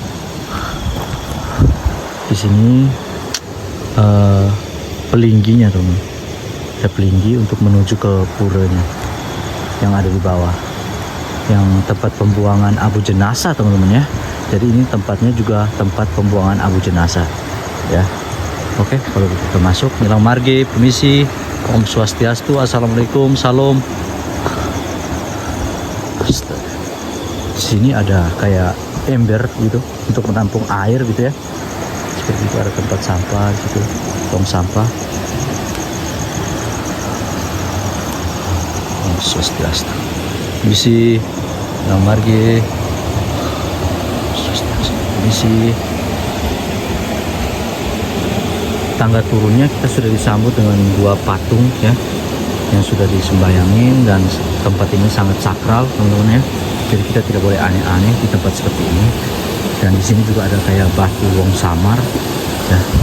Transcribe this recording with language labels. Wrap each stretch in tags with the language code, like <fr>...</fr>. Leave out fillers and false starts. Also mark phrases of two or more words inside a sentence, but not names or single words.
<id>Di sini pelingginya teman. Ada pelinggi untuk menuju ke puranya yang ada di bawah, yang tempat pembuangan abu jenazah teman-teman ya. Jadi ini tempatnya juga tempat pembuangan abu jenazah ya. Oke, kalau kita masuk.</id> <ban>Nilang margi,</ban> <id>permisi.</id> <ban>Om Swastiastu,</ban> <ar>assalamualaikum, salam.</ar> <id>Di sini ada kayak ember gitu untuk menampung air gitu ya. Seperti itu, ada tempat sampah gitu, tong sampah.</id> <ban>Om Swastiastu. Misi Nilang margi. Swastiastu.</ban> <id>Misi. Tangga turunnya kita sudah disambut dengan 2 patung ya, yang sudah disembayangin, dan tempat ini sangat sakral teman-teman ya. Jadi kita tidak boleh aneh-aneh di tempat seperti ini. Dan di sini juga ada kayak batu wong samar ya.</id>